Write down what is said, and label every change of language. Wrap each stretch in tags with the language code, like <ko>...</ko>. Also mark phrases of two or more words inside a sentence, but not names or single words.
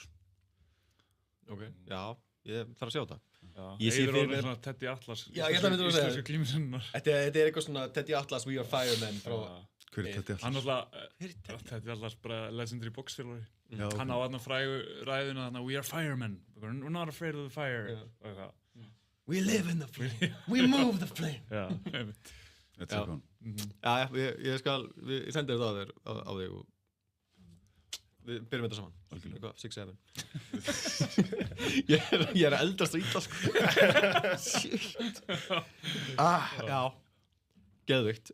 <is>Ok, já, ég þarf að sjá þetta. Ég sé fyrir mér svona Teddy Atlas. Já, ég ætla að mynda að segja. Íslensku glímusinnar. Þetta er eitthvað svona Teddy Atlas, We Are Firemen frá... Hver Teddy Atlas? Hann alltaf, Teddy Atlas bara legendary boxþjálfari. Okay. Hann á þarna frægu ræðuna þarna,</is> <en>We Are Firemen. We're not afraid of the fire. We live in the flame. We move the flame.</en> <is>Já, einmitt. Já, ég sendi þetta á þig og við byrjum þetta saman. Algjörlega. 6-7. Ég að eldast og illa, sko. Shit. Já. Geðvikt.</is>